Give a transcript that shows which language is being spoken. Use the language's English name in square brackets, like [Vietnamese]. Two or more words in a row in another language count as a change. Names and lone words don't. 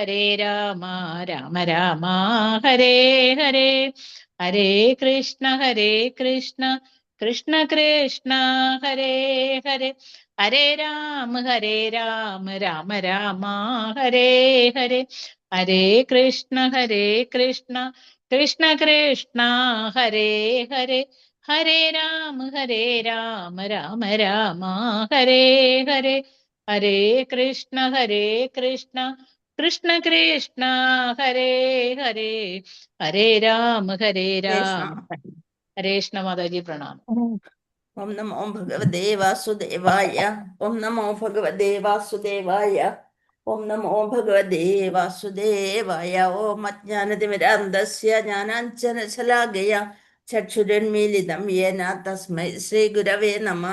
[Sanskrit] രാമ രാമ ഹരേ ഹരേ ഹരേ കൃഷ്ണ കൃഷ്ണ കൃഷ്ണ കൃഷ്ണ ഹരേ ഹരേ ഹരേ രാമ രാമ രാമ ഹരേ ഹരേ ഹരേ കൃഷ്ണ കൃഷ്ണ കൃഷ്ണ കൃഷ്ണ ഹരേ ഹരേ ഹരേ രാമ രാമ രാമ ഹരേ ഹരേ ഹരേ കൃഷ്ണ കൃഷ്ണ കൃഷ്ണ കൃഷ്ണ ഹരേ ഹരേ ഹരേ രാമ കൃഷ്ണ. ഹരേ കൃഷ്ണ. [Malayalam] മാതാജി പ്രണാമം. [Sanskrit] ഓം നമോ ഭഗവതേ വാസുദേവായ. ഓം നമോ ഭഗവതേ വാസുദേവായ. ഓം നമോ ഭഗവതേ വാസുദേവായ. ഓം അജ്ഞാനതിമിരാന്ധസ്യ ജ്ഞാനാഞ്ജനശലാകയ ചക്ഷുരുന്മീലിതം യേന തസ്മൈ ശ്രീ ഗുരവേ നമഃ.